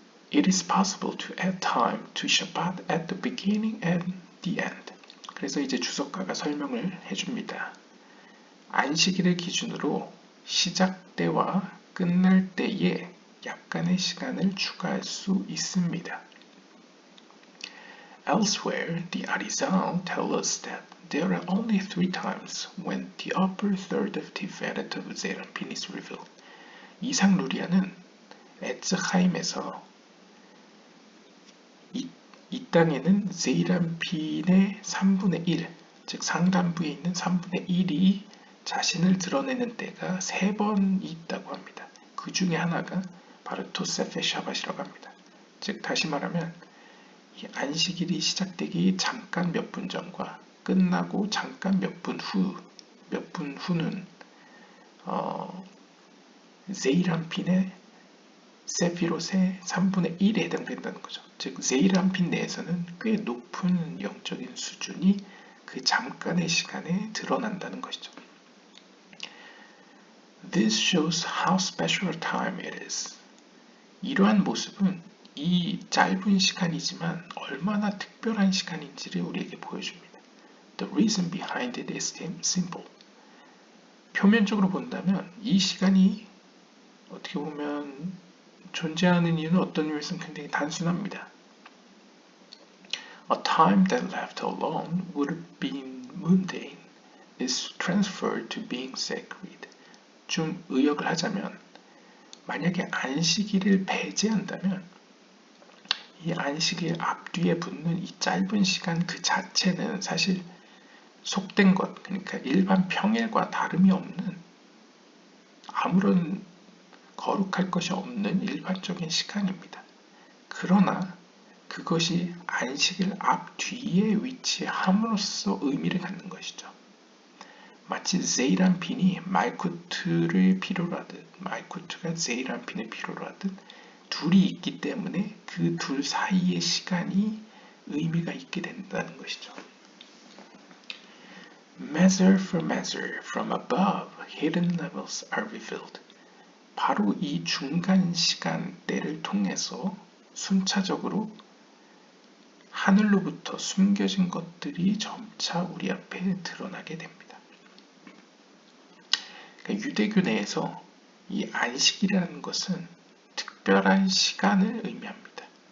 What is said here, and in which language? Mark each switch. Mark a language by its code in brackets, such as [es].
[en] It is possible to add time to Shabbat at the beginning and the end. [ko] 그래서 이제 주석가가 설명을 해줍니다. 안식일을 기준으로 시작 때와 끝날 때에 약간의 시간을 추가할 수 있습니다. [en] Elsewhere, the Arizal tells us that there are only 3 times when the upper third of Tiferet of Zeranpin is revealed. [ko] 이상 루리아는 에츠하임에서 이 땅에는 제이란핀의 3분의 1, 즉 상단부에 있는 3분의 1이 자신을 드러내는 때가 3번 있다고 합니다. 그 중에 하나가 바로 토세페 샤밧이라고 합니다. 즉 다시 말하면 이 안식일이 시작되기 잠깐 몇 분 전과 끝나고 잠깐 몇 분 후는 제이란핀의 세피롯의 3분의 1에 해당된다는 거죠. 즉 제이란핀 내에서는 꽤 높은 영적인 수준이 그 잠깐의 시간에 드러난다는 것이죠. [en] This shows how special a time it is. [ko] 이러한 모습은 이 짧은 시간이지만 얼마나 특별한 시간인지를 우리에게 보여줍니다. [en] The reason behind it is simple. [ko] 표면적으로 본다면 이 시간이 어떻게 보면 존재하는 이유는 어떤 의미에서는 굉장히 단순합니다. [en] A time that left alone would have been mundane is transferred to being sacred. [ko] 좀 의역을 하자면 만약에 안식일을 배제한다면 이 안식일 앞뒤에 붙는 이 짧은 시간 그 자체는 사실 속된 것, 그러니까 일반 평일과 다름이 없는 아무런 거룩할 것이 없는 일반적인 시간입니다. 그러나 그것이 안식일 앞뒤에 위치함으로써 의미를 갖는 것이죠. 마치 제이란핀이 말쿠트를 필요로 하듯 말쿠트가 제이란핀을 필요로 하듯 둘이 있기 때문에 그 둘 사이의 시간이 의미가 있게 된다는 것이죠. [en] Measure for measure, from above, hidden levels are revealed. [ko] 바로 이 중간 시간대를 통해서 순차적으로 하늘로부터 숨겨진 것들이 점차 우리 앞에 드러나게 됩니다. 그러니까 유대교 내에서 이 안식이라는 것은 특별한 시간을 의미합니다.